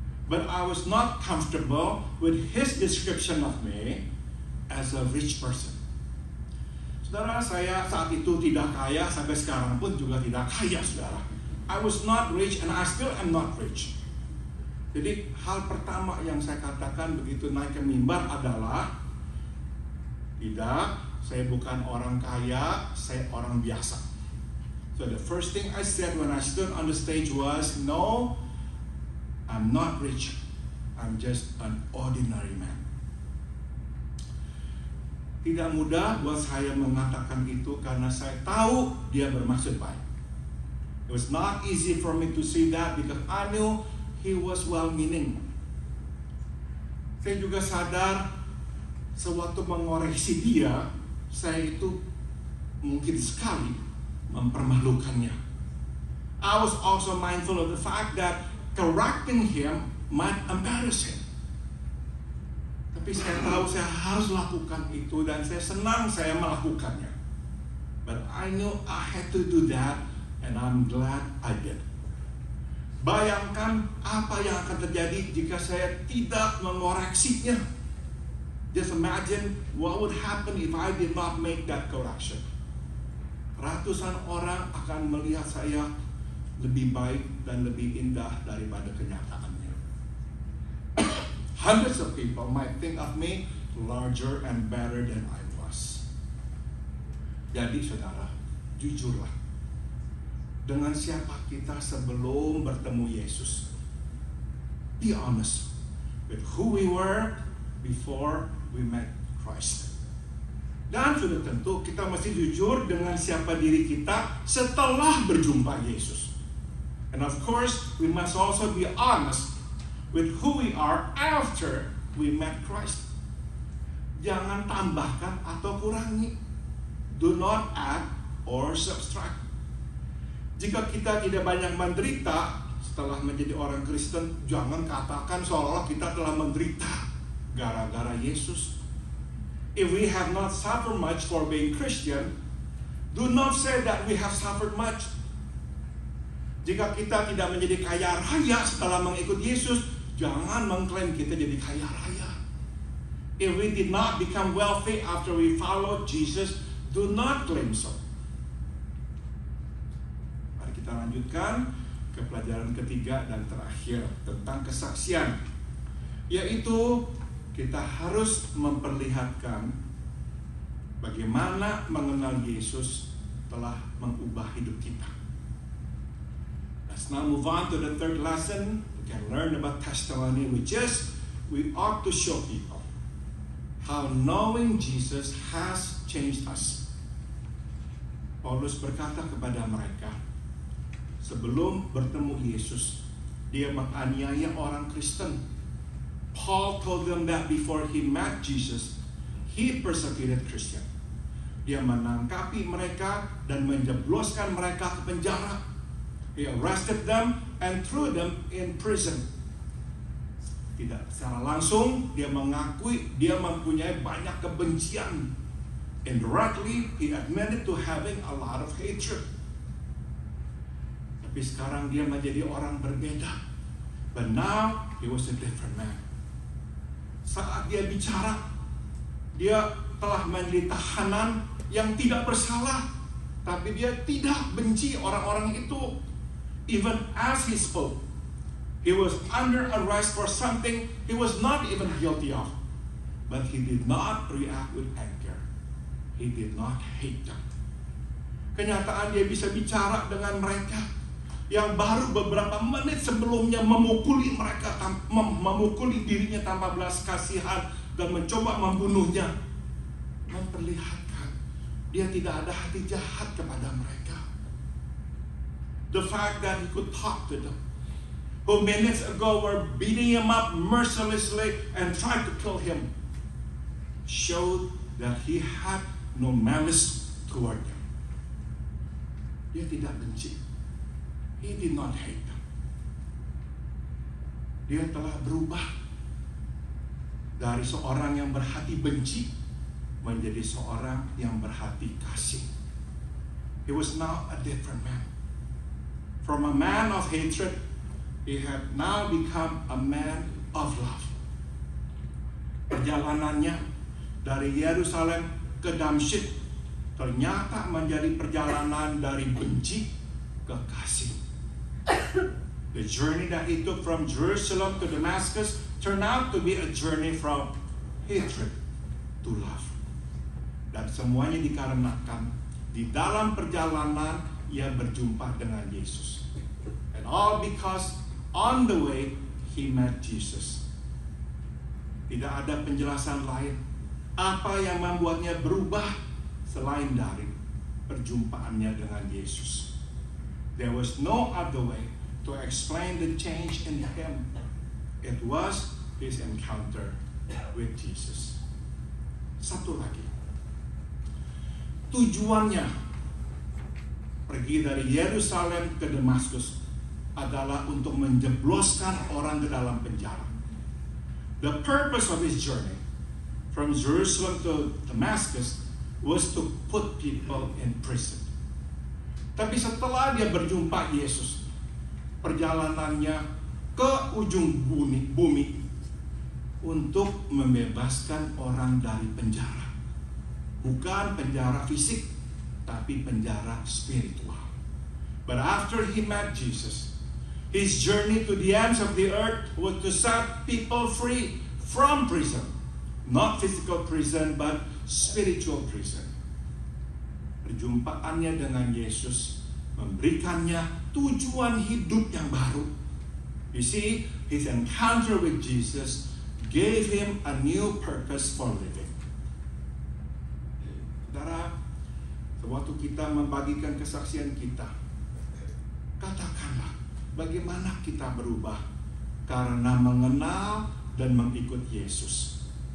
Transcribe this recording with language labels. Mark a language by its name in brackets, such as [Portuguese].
[English] But I was not comfortable with his description of me as a rich person. [Indonesian] Saudara, saya saat itu tidak kaya, sampai sekarang pun juga tidak kaya, saudara. [English] I was not rich and I still am not rich. [Indonesian] Jadi hal pertama yang saya katakan begitu naik ke mimbar adalah, tidak, saya bukan orang kaya, saya orang biasa. [English] So the first thing I said when I stood on the stage was, no, I'm not rich. I'm just an ordinary man. [Indonesian] Tidak mudah buat saya mengatakan itu karena saya tahu dia bermaksud baik. [English] It was not easy for me to see that because I knew he was well-meaning. [Indonesian] Saya juga sadar sewaktu mengoreksi dia, saya itu mungkin sekali mempermalukannya. [English] I was also mindful of the fact that correcting him might embarrass him. [Indonesian] Tapi saya tahu saya harus lakukan itu dan saya senang saya melakukannya. [English] But I knew I had to do that and I'm glad I did. [Indonesian] Bayangkan apa yang akan terjadi jika saya tidak mengoreksinya. [English] Just imagine what would happen if I did not make that correction. [Indonesian] Ratusan orang akan melihat saya lebih baik dan lebih indah daripada kenyataannya. [English] Hundreds of people might think of me larger and better than I was. [Indonesian] Jadi saudara, jujurlah. Dengan siapa kita sebelum bertemu Yesus. [English] Be honest with who we were before we met Christ. [Indonesian] Dan sudah tentu kita mesti jujur dengan siapa diri kita setelah berjumpa Yesus. [English] And of course, we must also be honest with who we are after we met Christ. [Indonesian] Jangan tambahkan atau kurangi. [English] Do not add or subtract. [Indonesian] Jika kita tidak banyak menderita setelah menjadi orang Kristen, jangan katakan seolah-olah kita telah menderita gara-gara Yesus. [English] If we have not suffered much for being Christian, do not say that we have suffered much. [Indonesian] Jika kita tidak menjadi kaya raya setelah mengikut Yesus, jangan mengklaim kita jadi kaya raya. [English] If we did not become wealthy after we followed Jesus, do not claim so. [Indonesian] Kita lanjutkan ke pelajaran ketiga dan terakhir tentang kesaksian, yaitu kita harus memperlihatkan bagaimana mengenal Yesus telah mengubah hidup kita. [English] Let's now move on to the third lesson. We can learn about testimony, which is we ought to show people how knowing Jesus has changed us. [Indonesian] Paulus berkata kepada mereka, sebelum bertemu Yesus, dia menganiaya orang Kristen. [English] Paul told them that before he met Jesus, he persecuted Christians. [Indonesian] Dia menangkapi mereka dan menjebloskan mereka ke penjara. [English] He arrested them and threw them in prison. [Indonesian] Tidak secara langsung dia mengakui dia mempunyai banyak kebencian. [English] Indirectly, he admitted to having a lot of hatred. [Indonesian] Tapi sekarang dia menjadi orang berbeda. [English] But now he was a different man. [Indonesian] Saat dia bicara, dia telah menjadi tahanan yang tidak bersalah, tapi dia tidak benci orang-orang itu. [English] Even as he spoke, he was under arrest for something he was not even guilty of, but he did not react with anger. He did not hate them. [Indonesian] Kenyataan dia bisa bicara dengan mereka yang baru beberapa menit sebelumnya memukuli mereka, memukuli dirinya tanpa belas kasihan dan mencoba membunuhnya, memperlihatkan dia tidak ada hati jahat kepada mereka. [English] The fact that he could talk to them, who minutes ago were beating him up mercilessly and tried to kill him, showed that he had no malice toward them. [Indonesian] Dia tidak benci. [English] He did not hate them. [Indonesian] Dia telah berubah dari seorang yang berhati benci menjadi seorang yang berhati kasih. [English] He was now a different man. From a man of hatred, he had now become a man of love. [Indonesian] Perjalanannya dari Yerusalem ke Damsyik ternyata menjadi perjalanan dari benci ke kasih. [English] The journey that he took from Jerusalem to Damascus turned out to be a journey from hatred to love. [Indonesian] Dan semuanya dikarenakan di dalam perjalanan ia berjumpa dengan Yesus. [English] And all because on the way he met Jesus. [Indonesian] Tidak ada penjelasan lain apa yang membuatnya berubah selain dari perjumpaannya dengan Yesus. [English] There was no other way to explain the change in him. It was his encounter with Jesus. [Indonesian] Satu lagi. Tujuannya pergi dari Yerusalem ke Damaskus adalah untuk menjebloskan orang ke dalam penjara. [English] The purpose of his journey from Jerusalem to Damascus was to put people in prison. [Indonesian] Tapi setelah dia berjumpa Yesus, perjalanannya ke ujung bumi untuk membebaskan orang dari penjara. Bukan penjara fisik, tapi penjara spiritual. [English] But after he met Jesus, his journey to the ends of the earth was to set people free from prison. Not physical prison, but spiritual prison. [Indonesian] Perjumpaannya dengan Yesus memberikannya tujuan hidup yang baru. [English] You see, his encounter with Jesus gave him a new purpose for living. [Indonesian] Saudara, sewaktu kita membagikan kesaksian kita, katakanlah bagaimana kita berubah karena mengenal dan mengikut Yesus.